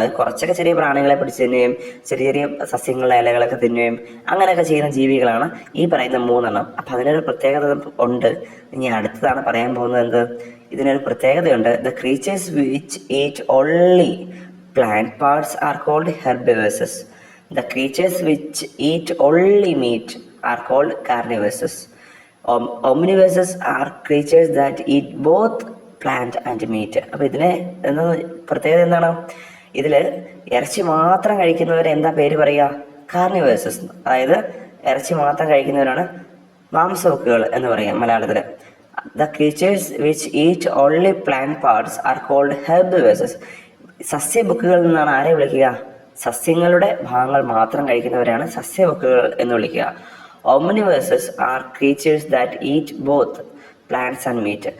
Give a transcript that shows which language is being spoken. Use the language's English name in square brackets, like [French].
[Malayalam] അത് കുറച്ചൊക്കെ ചെറിയ പ്രാണികളെ പിടിച്ച് തിന്നുകയും ചെറിയ ചെറിയ സസ്യങ്ങളുടെ ഇലകളൊക്കെ തിന്നുകയും അങ്ങനെയൊക്കെ ചെയ്യുന്ന ജീവികളാണ് ഈ പറയുന്ന 3 അപ്പം അതിനൊരു പ്രത്യേകത ഉണ്ട്. ഇനി അടുത്തതാണ് പറയാൻ പോകുന്നത്. എന്ത്? ഇതിനൊരു പ്രത്യേകതയുണ്ട്. [English] The creatures which eat only plant parts are called herbivores. The creatures which eat only meat are called carnivores. Omnivores are creatures that eat both plant and meat. [Malayalam] അപ്പോൾ ഇതിനെ പ്രത്യേകത എന്താണ്? ഇതിൽ ഇറച്ചി മാത്രം കഴിക്കുന്നവരെ എന്താ പേര് പറയുക? കാർണിവേഴ്സസ്. അതായത് ഇറച്ചി മാത്രം കഴിക്കുന്നവരാണ് മാംസഭുക്കുകൾ എന്ന് പറയാം മലയാളത്തിൽ. [English] The creatures which eat only plant parts are called herbivores. [Malayalam] സസ്യബുക്കുകളിൽ നിന്നാണ് ആരെ വിളിക്കുക? സസ്യങ്ങളുടെ ഭാഗങ്ങൾ മാത്രം കഴിക്കുന്നവരാണ് സസ്യബുക്കുകൾ എന്ന് വിളിക്കുക. [English] Omnivores are creatures that eat both plants and meat.